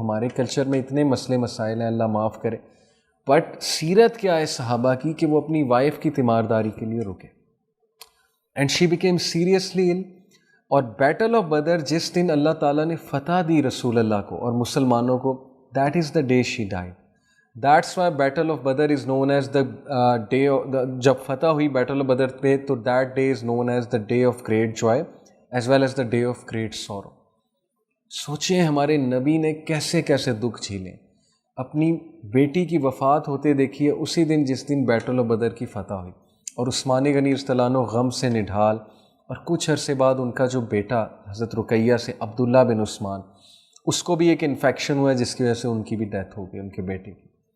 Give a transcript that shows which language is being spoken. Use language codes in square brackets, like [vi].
[ur] ہمارے کلچر میں اتنے مسئلے مسائل ہیں, اللہ معاف کرے. بٹ سیرت کیا ہے صحابہ کی کہ وہ اپنی وائف کی تیمارداری کے لیے رکے. [en] And she became seriously ill. [ur] اور بیٹل آف بدر, جس دن اللہ تعالیٰ نے فتح دی رسول اللہ کو اور مسلمانوں کو, [en] That is the day she died. That's why battle of Badr is known as the day, [ur] جب فتح ہوئی بیٹل آف بدر پہ تو [en] That day is known as the day of great joy as well as the day of great sorrow. [ur] سوچیں ہمارے نبی نے کیسے کیسے دکھ جھیلیں. اپنی بیٹی کی وفات ہوتے دیکھیے اسی دن جس دن بیٹل آف بدر کی فتح ہوئی, اور عثمان غنی رضی اللہ عنہ غم سے نڈھال. اور کچھ عرصے بعد ان کا جو بیٹا حضرت رقیہ سے, عبداللہ بن عثمان, اس کو بھی ایک انفیکشن ہوا جس کی وجہ سے ان کی بھی ڈیتھ ہو گئی, ان کے بیٹے کی.